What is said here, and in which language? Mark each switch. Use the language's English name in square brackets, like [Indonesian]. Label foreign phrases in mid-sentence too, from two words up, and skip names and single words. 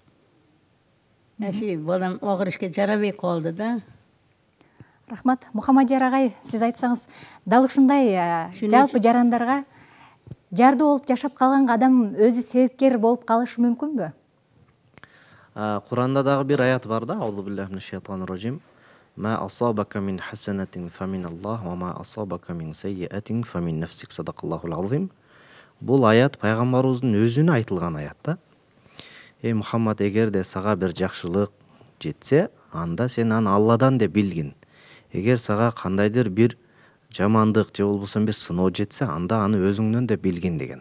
[Kyrgyz] Балам агыр ишке жарабай калды да. Рахмат. Мухаммадияр агай, сиз айтсаңыз, дал ушундай жалпы жарандарга жарды болуп жашап калганга адам өзү себепкер болуп калышы мүмкүнбү? Куранда дагы бир аят бар да, [Arabic] أعوذ بالله من الشيطان الرجيم. ما أصابك من حسنة فمن الله وما أصابك من سيئة فمن نفسك. صدق الله العظيم. [Kyrgyz] Бул аят пайгамбарыбыздын өзүнө айтылган аят да. Эй Мухаммад, эгерде сага бир жакшылык жетсе, анда сен аны Алладан деп билгин. Эгер сага кандайдыр бир жамандык же болбосо бир сыноо жетсе, анда аны өзүңдөн деп билгин деген.